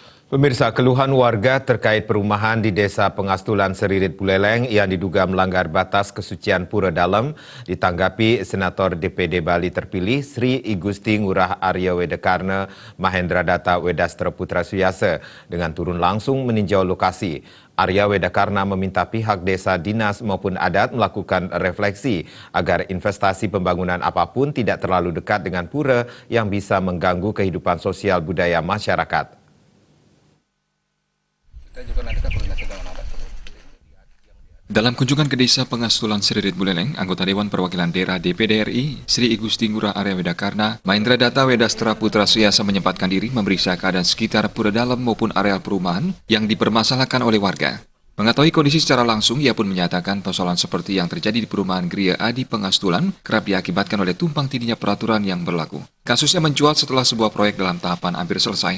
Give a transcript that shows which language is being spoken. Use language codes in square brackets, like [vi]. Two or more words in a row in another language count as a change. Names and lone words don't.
[id] Pemirsa, keluhan warga terkait perumahan di Desa Pengastulan Seririt Buleleng yang diduga melanggar batas kesucian Pura Dalem ditanggapi Senator DPD Bali terpilih Sri Igusti Ngurah Arya Wedakarna Mahendra Data Wedastra Putra Suyase dengan turun langsung meninjau lokasi. Arya Wedakarna meminta pihak desa, dinas maupun adat melakukan refleksi agar investasi pembangunan apapun tidak terlalu dekat dengan pura yang bisa mengganggu kehidupan sosial budaya masyarakat. Dalam kunjungan ke Desa Pengastulan Seririt Buleleng, anggota Dewan Perwakilan Daerah DPD RI, Sri Igusti Ngurah Arya Wedakarna, Mahendra Data Wedastra Putra Suyase menyempatkan diri memeriksa keadaan sekitar Pura Dalem maupun areal perumahan yang dipermasalahkan oleh warga. Mengetahui kondisi secara langsung, ia pun menyatakan persoalan seperti yang terjadi di perumahan Gria Adi Pengastulan kerap diakibatkan oleh tumpang tindihnya peraturan yang berlaku. Kasusnya mencuat setelah sebuah proyek dalam tahapan hampir selesai.